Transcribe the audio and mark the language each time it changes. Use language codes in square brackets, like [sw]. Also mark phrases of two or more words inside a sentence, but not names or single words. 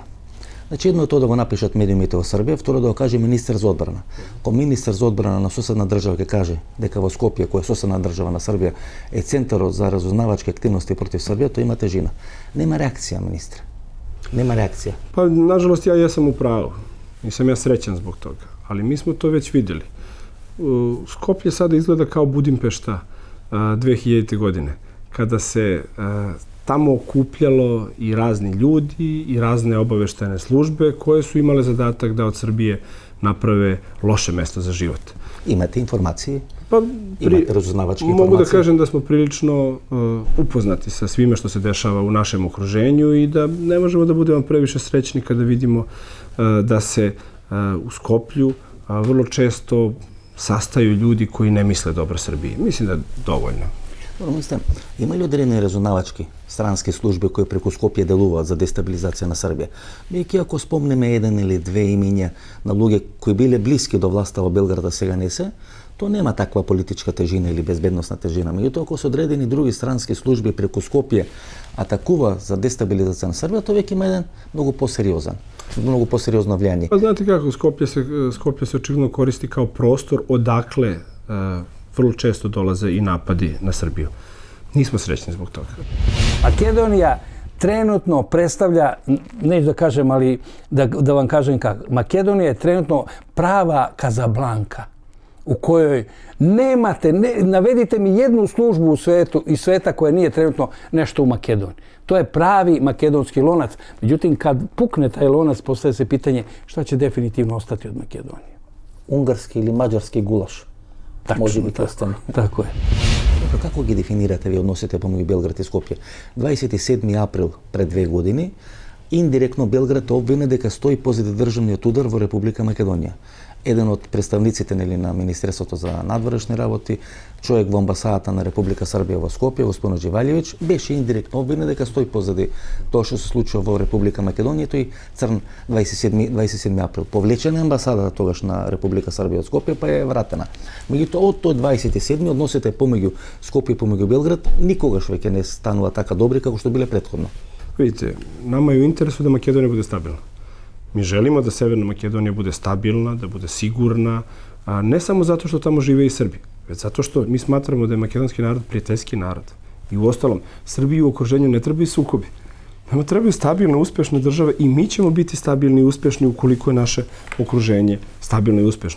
[mk] Значи, едно е тоа да го напишат медиумите во Србија, второ да го каже министер за одбрана. Кога министер за одбрана на соседна држава ќе каже дека во Скопје, која е соседна држава на Србија, е центарот за разузнавачки активности против Србија, тоа има тежина. Нема реакција, министре. Нема реакција. [sr] Па, нажалост, ја jesam u pravu. Nisam ja srećan zbog toga. Ali mi smo to već vidjeli. Skoplje sada izgleda kao Budimpešta 2000. godine, kada se tamo okupljalo i razni ljudi i razne obaveštajne službe koje su imale zadatak da od Srbije naprave loše mesto za život. Imate informacije? Pa, imate razузнавачke informacije? Mogu da kažem da smo prilično upoznati sa svime što se dešava u našem okruženju i da ne možemo da budemo previše srećni kada vidimo da se u Skoplju vrlo često sastaju ljudi koji ne misle dobro Srbiji. Mislim da je dovoljno. Dobro, mislim, [mk] има ли одредени разузнавачки странски служби кои преку Скопје делуваат за дестабилизација на Србија? Бидејќи ако спомнеме еден или две имиња на луѓе кои биле блиски до власта во Белград, а сега не се, то нема таква политичка тежина или безбедносна тежина. Меѓутоа, ако се одредени други странски служби преку Скопје атакува за дестабилизација на Србија, тоа веќе има еден многу посериозно влијание. [sr] Pa znate kako, Skoplje se očigledno koristi kao prostor odakle vrlo često dolaze i napadi na Srbiju. Nismo srećni zbog toga. Makedonija trenutno predstavlja, neću da kažem, ali da vam kažem kako, Makedonija je trenutno prava Kazablanka u kojoj nemate, navedite mi jednu službu u svetu i sveta koja nije trenutno nešto u Makedoniji. To je pravi makedonski lonac. Međutim, kad pukne taj lonac, postaje se pitanje šta će definitivno ostati od Makedonije. Унгарски или маđarski gulaš? [mk] Може би остане. [sr] Tako je. [mk] Како ги дефинирате ви односите помеѓу Белград и Скопје? 27 април пред 2 години, индиректно Белград обвини дека стои позади државниот удар во Република Македонија. Еден од представниците на Министерството за надворешни работи, човек во амбасадата на Република Србија во Скопје, господин Дживалјевиќ, беше индиректно обвинен дека стои позади тоа што се случува во Република Македонија, тој црн 27 април. Повлечена амбасадата тогаш на Република Србија од Скопје, па е вратена. Меѓутоа, од тој 27 односите помеѓу Скопје и помеѓу Белград никогаш веќе не станува така добри како што биле претходно. [sr] Vidite, nama je u interesu da Makedonija bude stabilna. Mi želimo da Severna Makedonija bude stabilna, da bude sigurna, ne samo zato što tamo žive i Srbi, već zato što mi smatramo da je makedonski narod prijateljski narod. I uostalom, Srbiji u okruženju ne trebaju sukobi. Nama trebaju stabilne, uspešne države i mi ćemo biti stabilni i uspešni ukoliko je naše okruženje stabilno i uspešno.